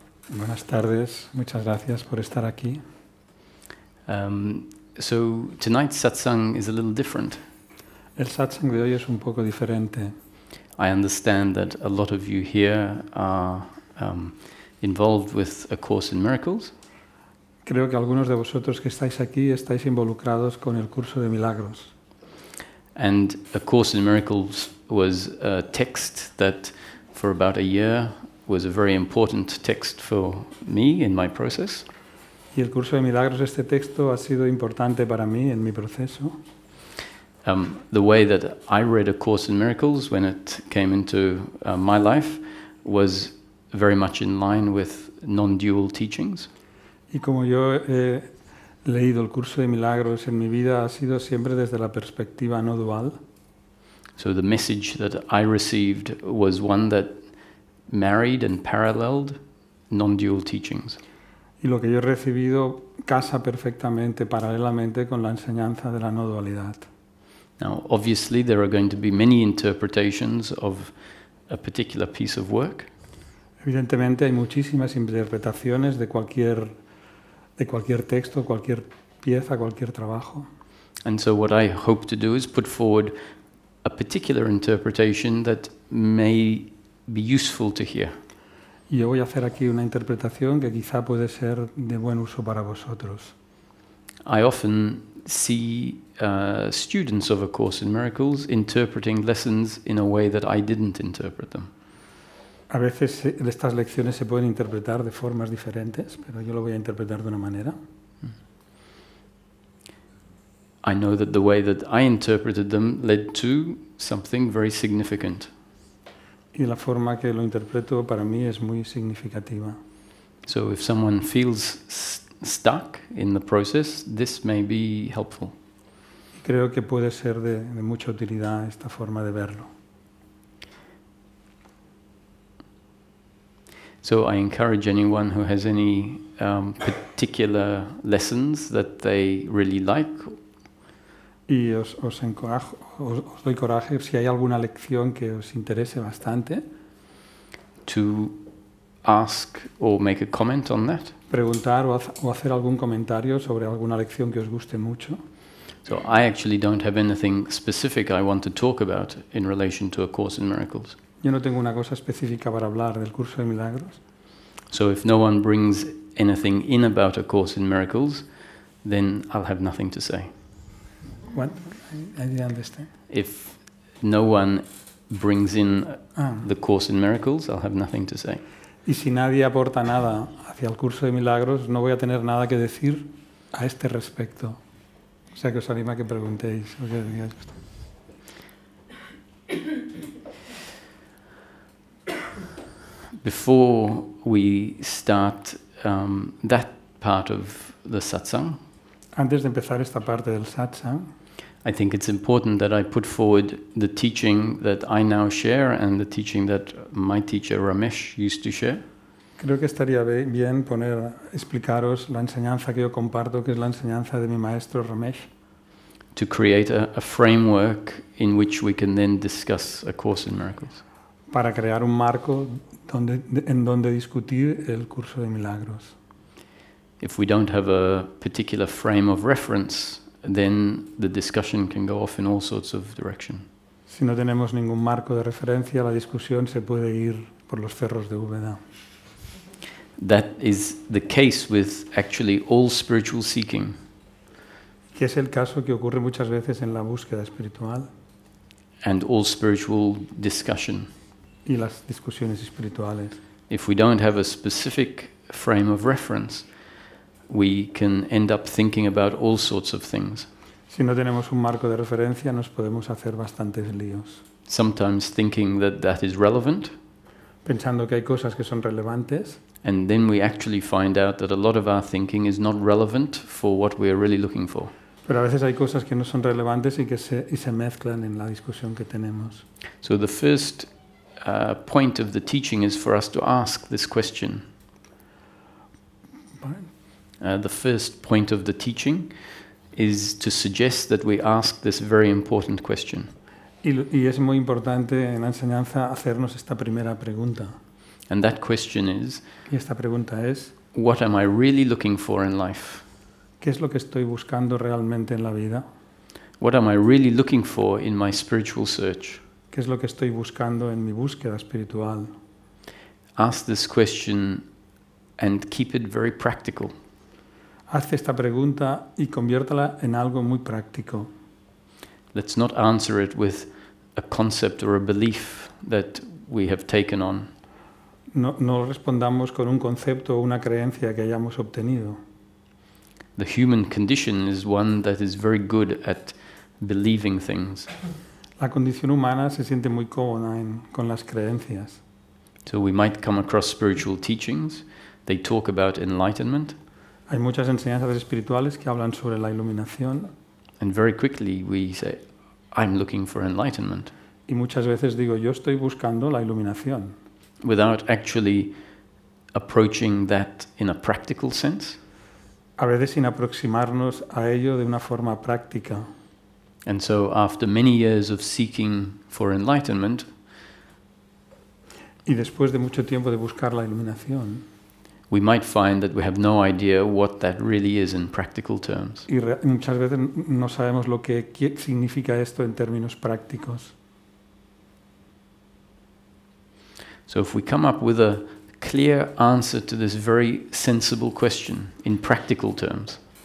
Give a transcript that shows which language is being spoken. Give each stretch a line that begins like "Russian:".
Spanish: Buenas tardes, muchas gracias por estar aquí.
English: So tonight's satsang is a little different.
Spanish: El satsang de hoy es un poco diferente.
English: I understand that a lot of you here are involved with A Course in Miracles.
Spanish: Creo que algunos de vosotros que estáis aquí estáis involucrados con el curso de milagros.
English: And A Course in Miracles was a text that for about a year was a very important text for me in my process.
Spanish: Y el curso de milagros, este texto, ha sido importante para mí en mi proceso.
English: The way that I read A Course in Miracles when it came into my life was very much in line with non-dual teachings.
Spanish: Y como yo he leído el curso de milagros en mi vida, ha sido siempre desde la perspectiva no dual.
English: So the message that I received was one that married and paralleled non-dual teachings.
Spanish: Y lo que yo he recibido casa perfectamente, paralelamente con la enseñanza de la no dualidad.
English: Now, obviously, there are going to be many interpretations of a particular piece of work.
Spanish: Evidentemente hay muchísimas interpretaciones de cualquier texto, cualquier pieza, cualquier trabajo.
English: And so what I hope to do is put forward a particular interpretation that may be useful to hear.
Spanish: Y yo voy a hacer aquí una interpretación que quizá puede ser de buen uso para vosotros.
English: I often see students of A Course in Miracles interpreting lessons in a way that I didn't interpret them.
Spanish: A veces estas lecciones se pueden interpretar de formas diferentes, pero yo lo voy a interpretar de una manera.
English: I know that the way that I interpreted them led to something very significant.
Spanish: Y la forma que lo interpreto para mí es muy significativa.
English: So if someone feels stuck in the process, this may be helpful.
Spanish: Y creo que puede ser de mucha utilidad esta forma de verlo.
English: So I encourage anyone who has any particular lessons that they really like.
Spanish: Y os doy coraje si hay alguna lección que os interese bastante.
English: To ask or make a comment on that.
Spanish: Preguntar o hacer algún comentario sobre alguna lección que os guste mucho.
English: So I actually don't have anything specific I want to talk about in relation to A Course in Miracles.
Spanish: Yo no tengo una cosa específica para hablar del curso de milagros.
English: So if no one brings anything in about A Course in Miracles, then I'll have nothing to say. What? I didn't understand. If no one brings in the Course in Miracles, I'll have nothing to say.
Spanish: Y si nadie aporta nada hacia el curso de milagros, no voy a tener nada que decir a este respecto. O sea que os animo a que preguntéis.
English: Before we start that part of the satsang,
Spanish: Antes de empezar esta parte del satsang,
English: I think it's important that I put forward the teaching that I now share and the teaching that my teacher Ramesh used to share.
Spanish: creo que estaría bien explicaros la enseñanza que yo comparto, que es la enseñanza de mi maestro Ramesh,
English: To create a framework in which we can then discuss A Course in Miracles.
Spanish: para crear un marco en donde discutir el curso de milagros.
English: If we don't have a particular frame of reference, then the discussion can go off in all sorts of direction.
Spanish: Si no tenemos ningún marco de referencia, la discusión se puede ir por los cerros de Úbeda.
English: That is the case with actually all spiritual seeking.
Spanish: Que es el caso que ocurre muchas veces en la búsqueda espiritual
English: And all spiritual discussion.
Spanish: y las discusiones espirituales.
English: If we don't have a specific frame of reference, we can end up thinking about all sorts of things.
Spanish: Si no tenemos un marco de referencia, nos podemos hacer bastantes líos.
English: Sometimes thinking that that is relevant,
Spanish: Pensando que hay cosas que son relevantes,
English: and then we actually find out that a lot of our thinking is not relevant for what we are really looking for.
Spanish: pero a veces hay cosas que no son relevantes y que se mezclan en la discusión que tenemos.
English: So the first point of the teaching is for us to ask this question. The first point of the teaching is to suggest that we ask this very important question.
Spanish: Y es muy importante en la enseñanza hacernos esta primera pregunta.
English: And that question is,
Spanish: Y esta pregunta es,
English: what am I really looking for in life?
Spanish: ¿qué es lo que estoy buscando realmente en la vida?
English: What am I really looking for in my spiritual search?
Spanish: ¿Qué es lo que estoy buscando en mi búsqueda espiritual?
English: Ask this question and keep it very practical.
Spanish: Haz esta pregunta y conviértala en algo muy práctico.
English: Let's not answer it with a concept or a belief that we have taken on.
Spanish: No respondamos con un concepto o una creencia que hayamos obtenido.
English: The human condition is one that is very good at believing things.
Spanish: La condición humana se siente muy cómoda con las creencias.
English: So we might come across spiritual teachings. They talk about enlightenment.
Spanish: Hay muchas enseñanzas espirituales que hablan sobre la iluminación.
English: And very quickly we say, I'm looking for enlightenment.
Spanish: Y muchas veces digo, yo estoy buscando la iluminación.
English: Without actually approaching that in a practical sense.
Spanish: A veces sin aproximarnos a ello de una forma práctica.
English: And so after many years of seeking for enlightenment,
Spanish: y después de mucho tiempo de buscar la iluminación,
English: we might find that we have no idea what that really is in practical terms.
Spanish: Y muchas veces no sabemos lo que significa esto en términos prácticos.
English: So if we come up with a clear answer to this very sensible question in practical terms,